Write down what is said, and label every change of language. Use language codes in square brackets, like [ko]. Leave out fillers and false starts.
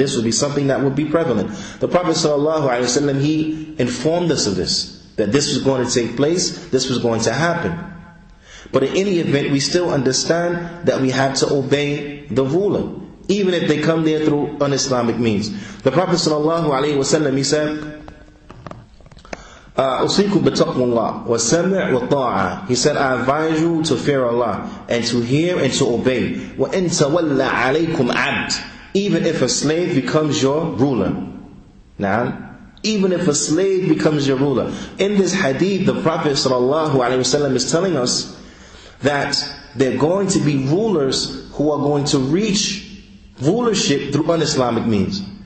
[en] And this will be something that would be prevalent. The Prophet ﷺ, he informed us of this, that this was going to take place, this was going to happen. But in any event, we still understand that we have to obey the ruler, even if they come there through un-Islamic means. The Prophet ﷺ, he said, [ar] أُوصِيكُم بِتَقْوَى اللَّهِ وَالسَّمْعِ وَالطَّاعَةِ. [en] He said, I advise you to fear Allah and to hear and to obey. [ar] وَإِن تَوَلَّ عَلَيْكُمْ عَبْدٌ. [en] Even if a slave becomes your ruler. Now, even if a slave becomes your ruler. In this hadith, the Prophet ﷺ is telling us that there are going to be rulers who are going to reach rulership through un-Islamic means.